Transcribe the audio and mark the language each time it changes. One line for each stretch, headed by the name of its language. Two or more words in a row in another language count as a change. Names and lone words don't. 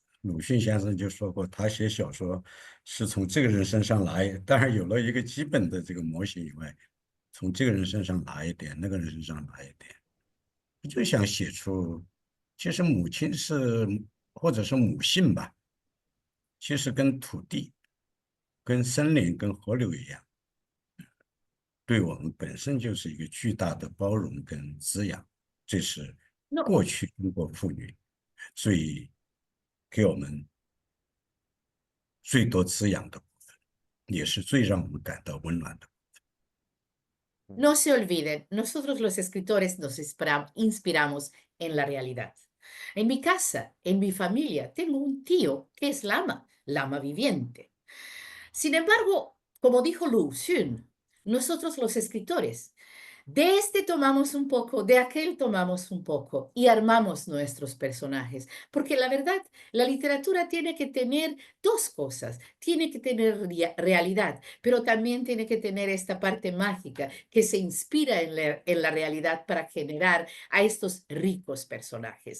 Chinese: 鲁迅先生就说过，他写小说是从这个人身上来，当然有了一个基本的这个模型以外，从这个人身上拿一点，那个人身上拿一点，就想写出，其实母亲是或者是母性吧，其实跟土地、跟森林、跟河流一样，对我们本身就是一个巨大的包容跟滋养，这是 No, 过去中国妇女最给我们最多滋养的部分，也是最让我们感到温暖的。
Spanish: no se olviden, nosotros los escritores nos inspiramos en la realidad. En mi casa, en mi familia, tengo un tío que es lama, lama viviente. Sin embargo, como dijo Lu Xun, nosotros los escritores, de este tomamos un poco, de aquel tomamos un poco y armamos nuestros personajes, porque la verdad, la literatura tiene que tener dos cosas, tiene que tener realidad, pero también tiene que tener esta parte mágica que se inspira en la realidad para generar a estos ricos personajes.